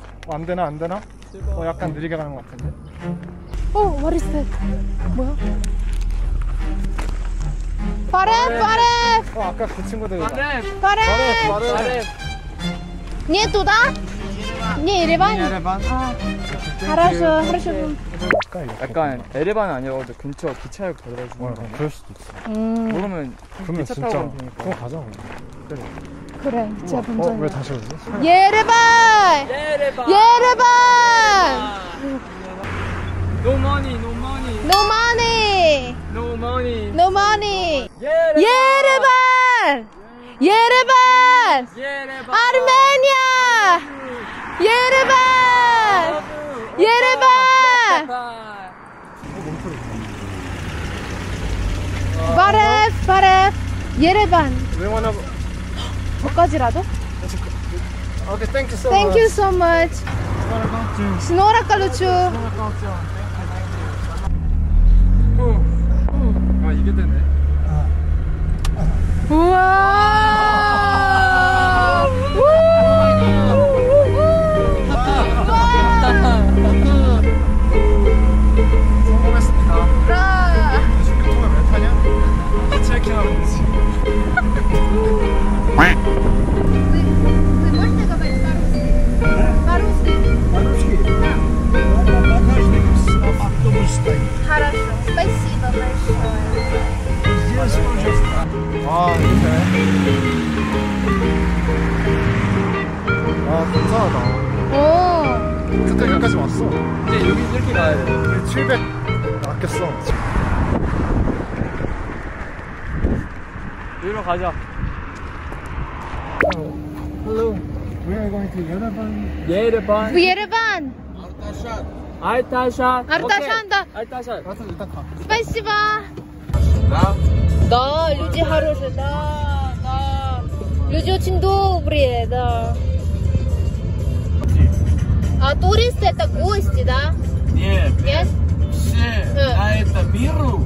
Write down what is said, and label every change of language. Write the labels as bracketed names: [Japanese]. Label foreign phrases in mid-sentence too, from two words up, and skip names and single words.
[Korean] 안 되나 안 되나? 약간 느리게 가는 것 같은데. [English] what is that? [Korean] 뭐야? 바레. 아까 그 친구들. 바레. [Russian] Не туда? Не, Ереван. хорошо. [Korean] 약간 에레반은 아니어도 근처 기차역 데려다 주는 거. 그럴 수도 있어. 그러면 기차 진짜 타고 가면 되니까. 그럼 가자. 그래, 진짜 본전. 왜 다시 오지? 예레반. [English] No money. [Korean] 예레반. 아르메니아. 예레반. 바레. 예레반. 뭐까지라도? [English] Okay, thank you so Thank you so much. Snora Kaluchu. [Korean] 아 이게 되네. 우와. 성공했습니다. 요즘 교통을 왜 타냐? hitchhiking 하는 거지. [Russian] Хорошо. Спасибо большое. [Korean] 감사하다. 끝까지 여기까지 왔어. 이제 여기 이렇게 가야 돼. 700 아꼈어. 여기로 가자. [English] Hello. We are going to Yerevan. [Korean] 예레반. [Russian] Ереван. [Korean] 알타샷. [Russian] Арташанда. [Korean] 알타샷. 일단 가. [Russian] Спасибо. Да, люди хорошие, да. Люди очень добрые, да. А туристы это гости, да? Нет. Нет? Все на этом миру,